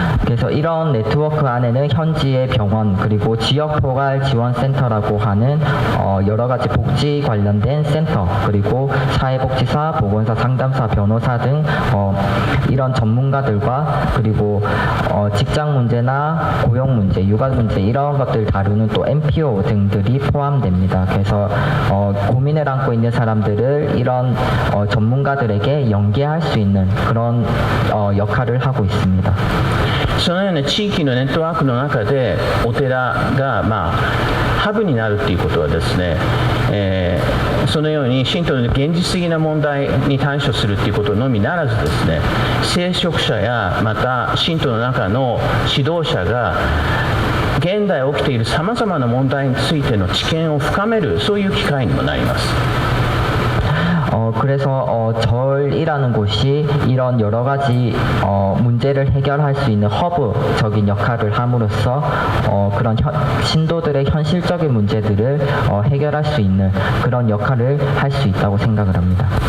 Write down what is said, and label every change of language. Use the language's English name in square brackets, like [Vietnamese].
[Korean] 그래서 이런 네트워크 안에는 현지의 병원 그리고 지역 포괄 지원센터라고 하는 여러 가지 복지 관련된 센터 그리고 사회복지사, 보건사, 상담사, 변호사 등 이런 전문가들과 그리고 직장 문제나 고용 문제, 육아 문제 이런 것들 다루는 또 NPO 등들이 포함됩니다. 그래서 고민을 안고 있는 사람들을 이런 전문가들에게 연계할 수 있는 그런 역할을 하고 있습니다. [Japanese] そのような地域のネットワークの中でお寺が、ハブになるということはですね、そのように信徒の現実的な問題に対処するということのみならずですね、聖職者やまた信徒の中の指導者が現代起きているさまざまな問題についての知見を深めるそういう機会にもなります。 [Korean] 그래서 절이라는 곳이 이런 여러 가지 문제를 해결할 수 있는 허브적인 역할을 함으로써 그런 신도들의 현실적인 문제들을 해결할 수 있는 그런 역할을 할 수 있다고 생각을 합니다.